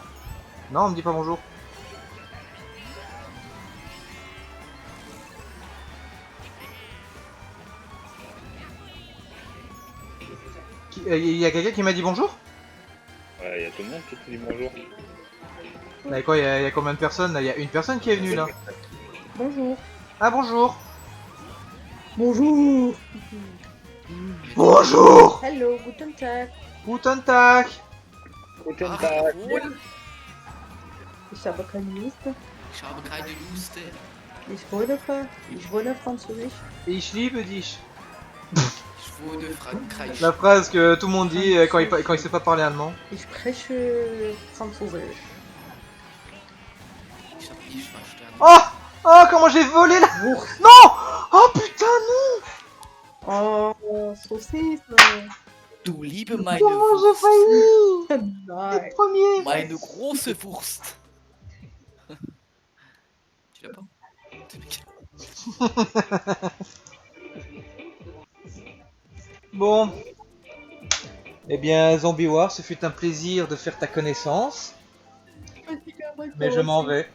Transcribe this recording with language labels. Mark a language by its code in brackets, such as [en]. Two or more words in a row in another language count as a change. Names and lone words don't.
[fr] Non, on me dit pas bonjour. Il y a quelqu'un qui m'a dit bonjour? Ouais, y a tout le monde qui te dit bonjour. Bah quoi, il y a combien de personnes là? Il y a une personne qui est venue là. Bonjour. Ah bonjour. Bonjour. Bonjour. [de] Hello, guten Tag. Guten Tag. Guten Ach, Tag. jawohl. Ich habe keine Liste. Ich habe keine Lust. Ich wohne Französisch. Ich liebe dich. Ich wohne Frankreich. [fr] La phrase que tout le monde dit quand il sait pas parler allemand. [de] Ich spreche Französisch. Ich hab nicht verstanden. [fr] Oh. Oh, comment j'ai volé là. [de] Wurst. [fr] Non. Oh putain non. [de] Oh, so süß. Du liebe meine [fr] Comment j'ai [de] Wurst. [fr] failli. [de] Nein. [fr] Premier. [de] Meine große Wurst. [fr] Tu l'as pas? Bon. Eh bien, Zombie War, ce fut un plaisir de faire ta connaissance. Mais je m'en vais.